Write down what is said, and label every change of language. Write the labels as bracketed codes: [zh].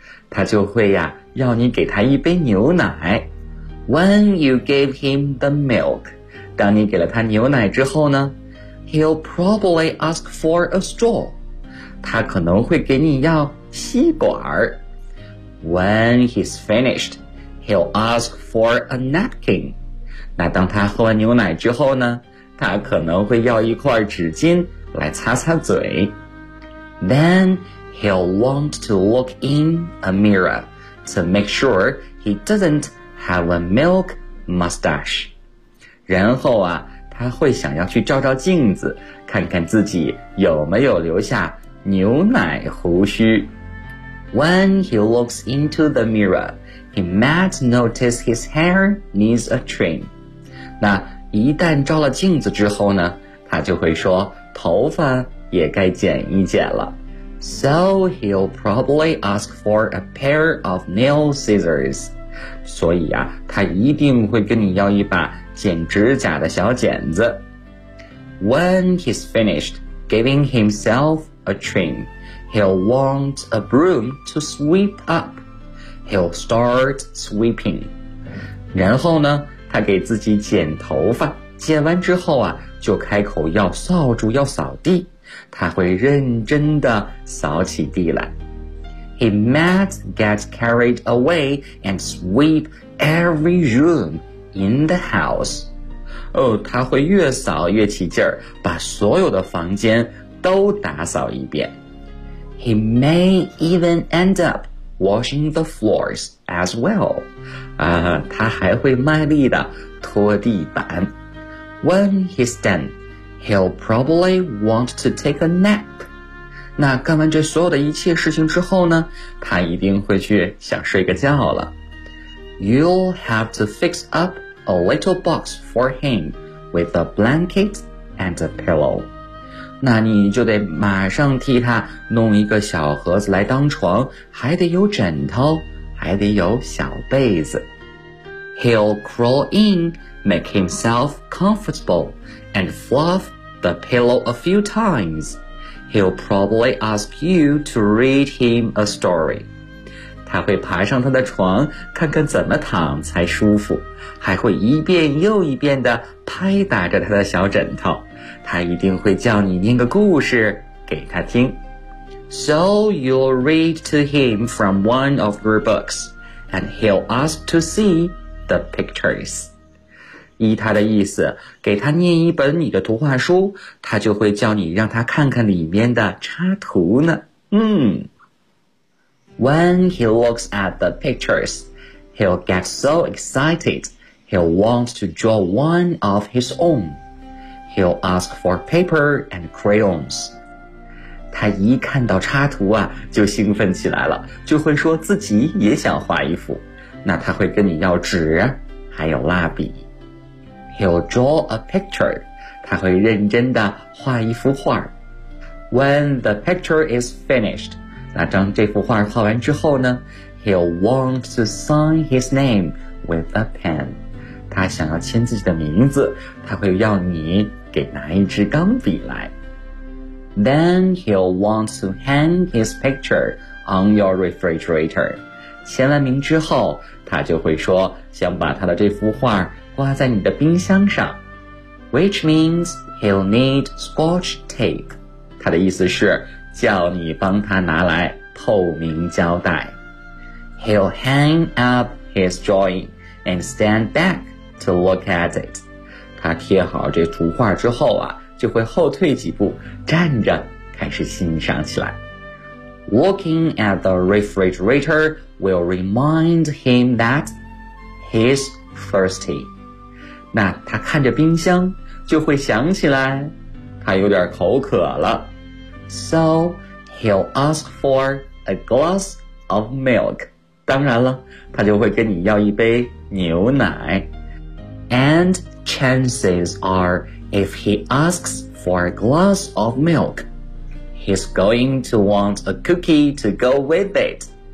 [zh] 他就会呀、要你给他一杯牛奶。 [en] When you give him the milk, [zh] 当你给了他牛奶之后呢 [en] He'll probably ask for a straw. [zh] 他可能会给你要吸管。 [en] When he's finished, he'll ask for a napkin. [zh] 那当他喝完牛奶之后呢，他可能会要一块纸巾来擦擦嘴。 [en] Then he'll want to look in a mirror to make sure he doesn't have a milk mustache. [zh] 然后啊他会想要去照照镜子，看看自己有没有留下牛奶胡须。 [en] When he looks into the mirror, he might notice his hair needs a trim. [zh] 那一旦照了镜子之后呢，他就会说头发也该剪一剪了。 [en] So he'll probably ask for a pair of nail scissors. [zh] 所以啊，他一定会跟你要一把剪指甲的小剪子。 [en] When he's finished giving himself a trim, he'll want a broom to sweep up. He'll start sweeping. [zh] 然后呢，他给自己剪头发，剪完之后啊，就开口要扫帚，要扫地。他会认真地扫起地来。 [en] He might get carried away and sweep every room. In the house. [zh] 哦，他会越扫越起劲儿，把所有的房间都打扫一遍。 [en] He may even end up washing the floors as well. [zh] 他还会卖力的拖地板。 [en] When he's done, he'll probably want to take a nap. [zh] 那干完这所有的一切事情之后呢，他一定会去想睡个觉了。 [en] You'll have to fix up. A little box for him with a blanket and a pillow. [zh] 那你就得马上替他弄一个小盒子来当床，还得有枕头，还得有小被子。 [en] He'll crawl in, make himself comfortable, and fluff the pillow a few times. He'll probably ask you to read him a story. [zh] 他会爬上他的床，看看怎么躺才舒服，还会一遍又一遍地拍打着他的小枕头。他一定会叫你念个故事给他听。 [en] So you'll read to him from one of your books, and he'll ask to see the pictures. [zh] 依他的意思，给他念一本你的图画书，他就会叫你让他看看里面的插图呢。 [en] When he looks at the pictures, he'll get so excited, he'll want to draw one of his own. He'll ask for paper and crayons. [zh] 他一看到插图啊，就兴奋起来了，就会说自己也想画一幅。那他会跟你要纸，还有蜡笔。 [en] He'll draw a picture. [zh] 他会认真地画一幅画。 [en] When the picture is finished, [zh] 那当这幅画画完之后呢， [en] He'll want to sign his name with a pen. [zh] 他想要签自己的名字，他会要你给拿一支钢笔来。 [en] Then he'll want to hang his picture on your refrigerator. [zh] 签完名之后，他就会说想把他的这幅画挂在你的冰箱上。 [en] Which means he'll need scotch tape. [zh] 他的意思是叫你帮他拿来透明胶带。 [en] He'll hang up his drawing and stand back to look at it. [zh] 他贴好这幅画之后啊，就会后退几步，站着开始欣赏起来。 [en] Looking at the refrigerator will remind him that he's thirsty. [zh] 那他看着冰箱，就会想起来他有点口渴了。 [en] So he'll ask for a glass of milk. [zh] 当然了，他就会跟你要一杯牛奶。 [en] And chances are,If he asks for a glass of milk, he's going to want a cookie to go with it.